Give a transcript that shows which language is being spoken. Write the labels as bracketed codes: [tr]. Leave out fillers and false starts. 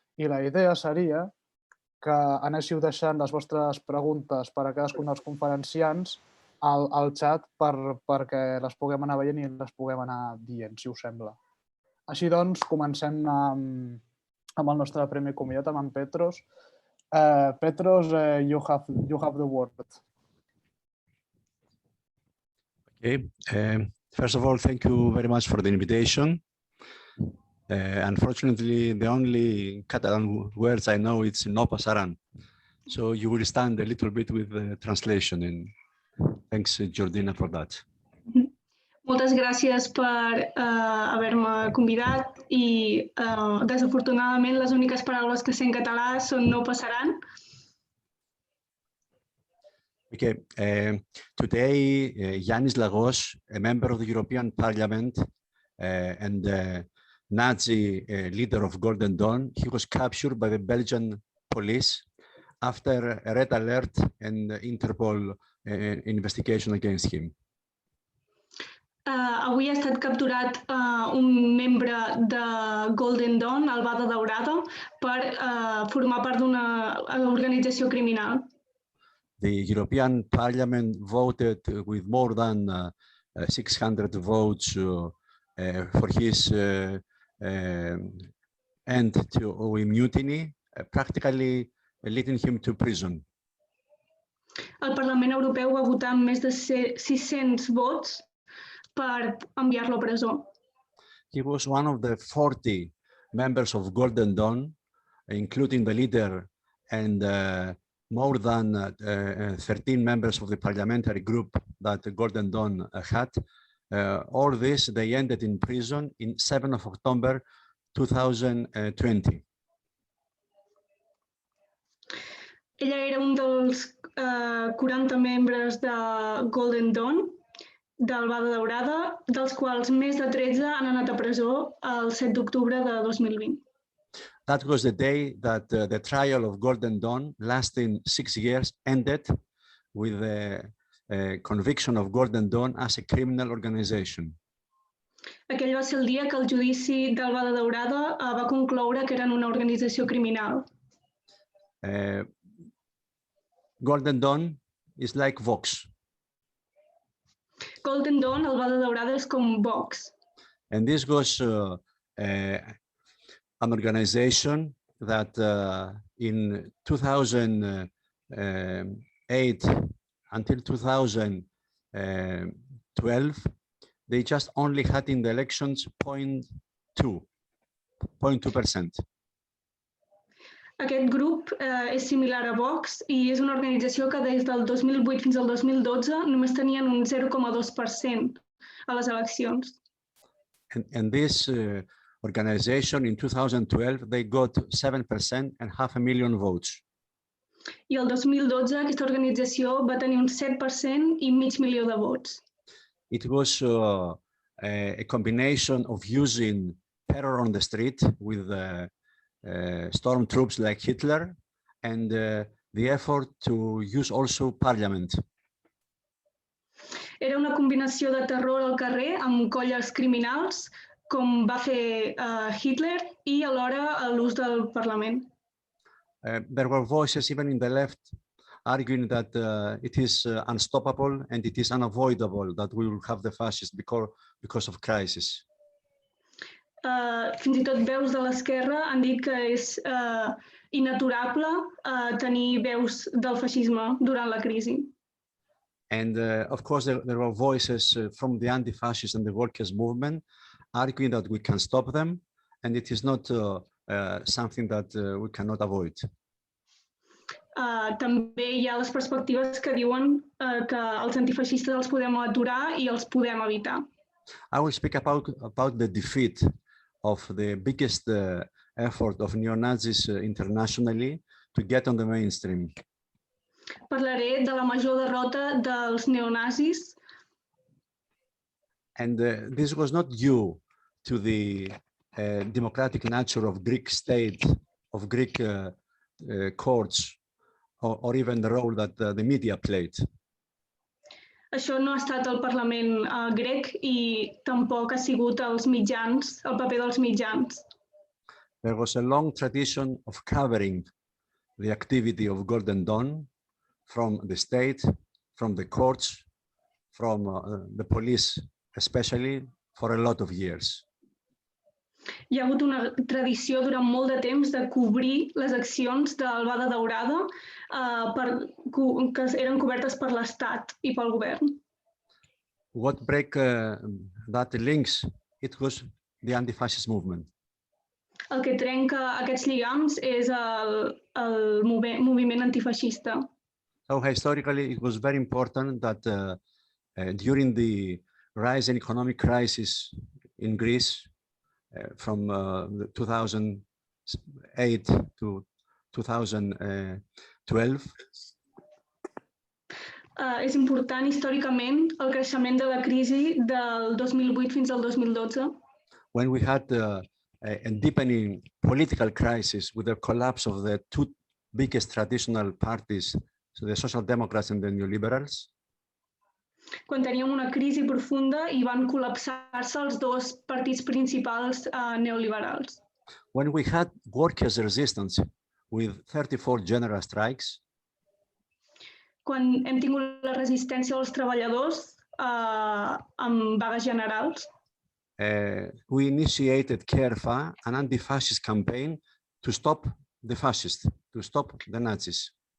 [ca] I la idea seria que anéssiu deixant les vostres preguntes per a cadascun dels conferenciants al xat perquè les puguem anar veient i les puguem anar dient, si us sembla. Així doncs, comencem amb el nostre primer convidat, amb en Petros. [en] Petros, you have the word. Okay. First of all, thank you very much for the invitation. Unfortunately, the only Catalan words I know is [ca] no passaran. [en] So you will stand a little bit with the translation. And thanks, Jordina, for that. [ca] Moltes gràcies per haver-me convidat i desafortunadament les úniques paraules que sé en català són no passaran. [en] Okay. Today, Yanis Lagos, a member of the European Parliament and the Nazi leader of Golden Dawn, he was captured by the Belgian police after a red alert and Interpol investigation against him. [ca] Avui ha estat capturat un membre de Golden Dawn, el Bada Daurada, per formar part d'una organització criminal. [en] The European Parliament voted with more than 600 votes for his end to mutiny, practically leading him to prison. [ca] El Parlament Europeu va votar amb més de 600 vots per enviar-lo a presó. [en] He was one of the 40 members of Golden Dawn, including the leader and more than 13 members of the parliamentary group that Golden Dawn had. All this, they ended in prison in 7 of October 2020. [ca] Ella era un dels 40 membres de Golden Dawn, del Bada Daurada, dels quals més de 13 han anat a presó el 7 d'octubre de 2020. [en] That was the day that the trial of Golden Dawn, lasting 6 years, ended with the conviction of Golden Dawn as a criminal organization. [ca] Aquell va ser el dia que el judici del Bada Daurada va concloure que eren una organització criminal. [en] Golden Dawn is like Vox. [ca] Golden Dawn, el Bada Daurada, és com Vox. [en] And this was an organization that in 2008 until 2012, they just only had in the elections 0.2%. [ca] Aquest grup és similar a Vox i és una organització que des del 2008 fins al 2012 només tenien un 0,2% a les eleccions. [en] And this organization in 2012, they got 7% and 500,000 votes. [ca] I el 2012 aquesta organització va tenir un 7% i mig milió de vots. [en] It was a combination of using terror on the street with stormtroops like Hitler and the effort to use also parliament. [ca] Era una combinació de terror al carrer amb colles criminals, com va fer Hitler, i alhora l'ús del Parlament. [en] There were voices even in the left arguing that it is unstoppable and it is unavoidable that we will have the fascists because of crisis. [ca] Fins i tot veus de l'esquerra han dit que és inaturable tenir veus del feixisme durant la crisi. [en] And of course, there were voices from the anti-fascist and the workers' movement arguing that we can stop them, and it is not something that we cannot avoid. [ca] També hi ha les perspectives que diuen que els antifeixistes els podem aturar i els podem evitar. [en] I will speak about the defeat of the biggest effort of neo-Nazis internationally to get on the mainstream. [ca] Parlaré de la major derrota dels neonazis. [en] And this was not due to the democratic nature of Greek state, of Greek courts, or even the role that the media played. [ca] Això no ha estat el Parlament grec i tampoc ha sigut els mitjans, el paper dels mitjans. [en] There was a long tradition of covering the activity of Golden Dawn from the state, from the courts, from the police, especially for a lot of years. [ca] Hi ha hagut una tradició durant molt de temps de cobrir les accions del Bada Daurada que eren cobertes per l'Estat i pel govern. [en] What break that links? It was the anti-fascist movement. [ca] El que trenca aquests lligams és el moviment antifeixista. [en] So historically, it was very important that during the rise in economic crisis in Greece, from 2008 to 2012. [ca] És important històricament el creixement de la crisi del 2008 fins al 2012. [en] When we had a deepening political crisis with the collapse of the two biggest traditional parties, so the Social Democrats and the Neoliberals. [ca] Quan teníem una crisi profunda i van col·lapsar-se els dos partits principals neoliberals. [en] When we had workers' resistance with 34 general strikes. [ca] Quan hem tingut la resistència dels treballadors amb vagues generals. [en] We initiated CAREFA, an anti-fascist campaign to stop the fascists, to stop the Nazis.